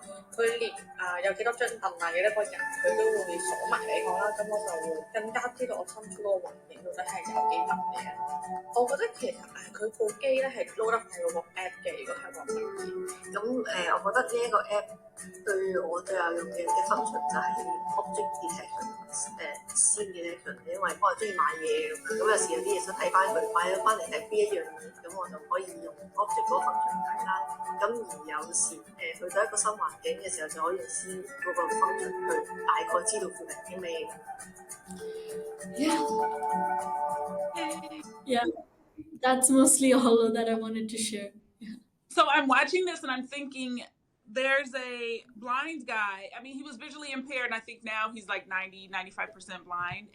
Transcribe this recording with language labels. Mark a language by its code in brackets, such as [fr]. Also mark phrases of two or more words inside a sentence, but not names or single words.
[yue] 佢連有幾多張凳啊，幾多個人，佢都會鎖埋俾我啦，咁我就會更加知道我身處嗰個環境到底係有幾特別。我覺得其實佢部機咧係 load 得快過個 app 嘅，如果係個文件。咁我覺得呢一個 app 對我最有用嘅 function 就係 [en] object detection。 scene detection， [yue] 因為我係中意買嘢咁有時有啲嘢想睇翻佢買咗翻嚟係邊一樣嘢，咁我就可以用 object 嗰個 function 睇啦。咁而有時去到一個新環境嘅時候，就可以用 scene 嗰個 function 去大概知道附近啲咩。 [en] Yeah, that's mostly all that I wanted to share. Yeah. So I'm watching this and I'm thinking, there's a blind guy. I mean, he was visually impaired, and I think now he's like 95% blind.